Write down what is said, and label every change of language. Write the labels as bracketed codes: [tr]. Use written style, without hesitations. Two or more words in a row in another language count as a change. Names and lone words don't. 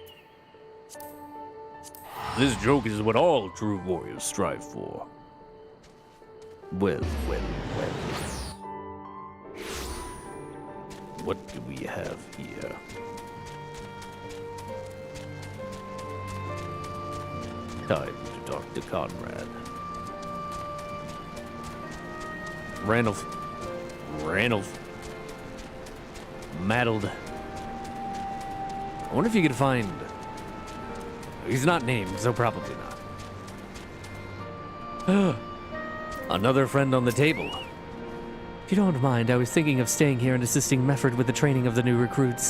[en] This joke is what all true warriors strive for. Well. What do we have here? Time to talk to Conrad. Ranulf. Maddled. I wonder if you could find... He's not named, so probably not. Another friend on the table. If you don't mind, I was thinking of staying here and assisting Mefford with the training of the new recruits.